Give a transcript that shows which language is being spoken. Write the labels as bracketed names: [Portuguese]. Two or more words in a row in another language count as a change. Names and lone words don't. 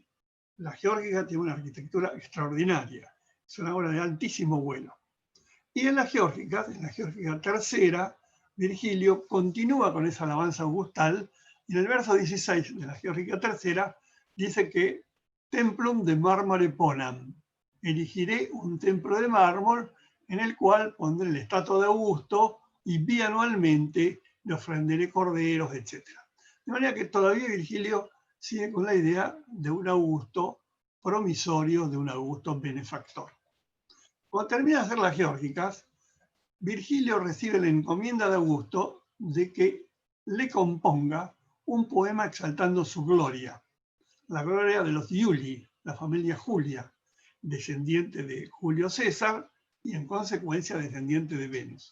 [Spanish] La Geórgica tiene una arquitectura extraordinaria, es una obra de altísimo vuelo. Y en la Geórgica tercera, Virgilio continúa con esa alabanza augustal, y en el verso 16 de la Geórgica tercera dice que [Latin] templum de mármore ponam, [Spanish] erigiré un templo de mármol en el cual pondré la estatua de Augusto y bianualmente le ofrenderé corderos, etc. De manera que todavía Virgilio sigue con la idea de un Augusto promisorio, de un Augusto benefactor. Cuando termina de hacer las Geórgicas, Virgilio recibe la encomienda de Augusto de que le componga un poema exaltando su gloria, la gloria de los Iuli, la familia Julia, descendiente de Julio César y en consecuencia descendiente de Venus.